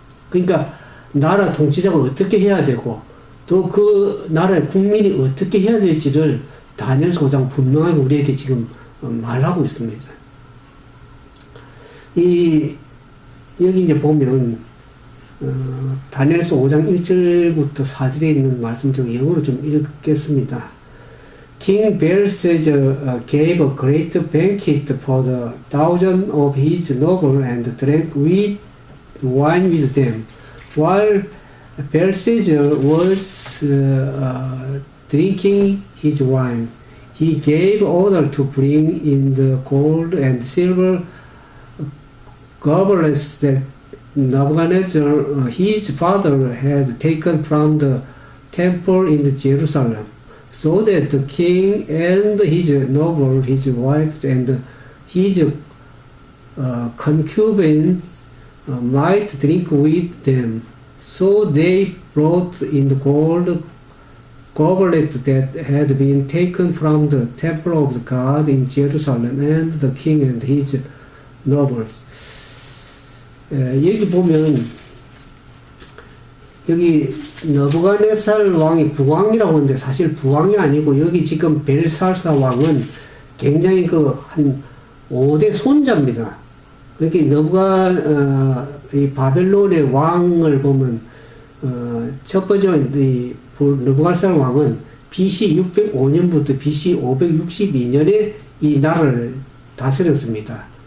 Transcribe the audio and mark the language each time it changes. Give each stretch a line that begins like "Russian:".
Korean: 그러니까 나라 통치자가 어떻게 해야 되고 또 그 나라의 국민이 어떻게 해야 될지를 다니엘서 5장 분명하게 우리에게 지금 말하고 있습니다. 여기 이제 보면 다니엘서 5장 1절부터 4절에 있는 말씀 중 영어로 좀 읽겠습니다.
English: King Belshazzar gave a great banquet for the thousands of his nobles and drank wine with them. While Belshazzar was drinking his wine, he gave order to bring in the gold and silver goblets that Nebuchadnezzar, his father, had taken from the temple in Jerusalem, so that the king and his nobles, his wives, and his concubines might drink with them. So they brought in the gold goblet that had been taken from the temple of God in Jerusalem, and the king and his nobles.
Korean: 여기 보면 여기 느부갓네살 왕이 부왕이라고 하는데 사실 부왕이 아니고 여기 지금 벨사살 왕은 굉장히 한 5대 손자입니다. 그러니까 이 바벨론의 왕을 보면 첫 번째 이 느부갓네살 왕은 BC 605년부터 BC 562년에 이 나라를 다스렸습니다.